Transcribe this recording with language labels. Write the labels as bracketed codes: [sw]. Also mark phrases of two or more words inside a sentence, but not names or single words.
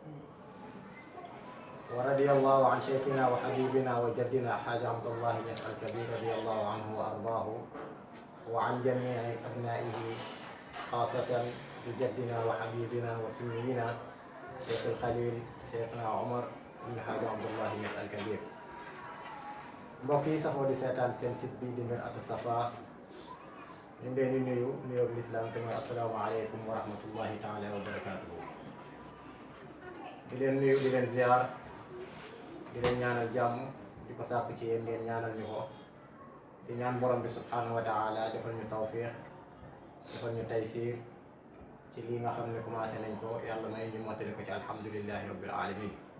[ar] ورضي الله عن شيخنا وحبيبنا وجدنا حاج عبد الله نس الكبير رضي الله عنه وأرضاه وعن جميع أبنائه خاصة لجدنا وحبيبنا وسنينا شيخ الخليل شيخنا عمر بن حاج عبد الله نس الكبير. [wo] mbokk yi safoo di seetaan seen site bi di Mir'atu Safa ñu ngi leen di nuyu nuyoo lislaam te mooy [ar] السلام عليكم ورحمة الله تعالى وبركاته. [wo] di leen nuyu di leen ziar di leen ñaanal jàmm di ko sàkku ci yéen ngeen ñaanal ñu ko, di ñaan borom bi [ar] سبحانه وتعالى [wo] defal ñu tawfiix defal ñu taysiir ci lii nga xam ne commencé nañ ko, yàlla may ñu mottali ko ci [ar] الحمد لله رب العالمين.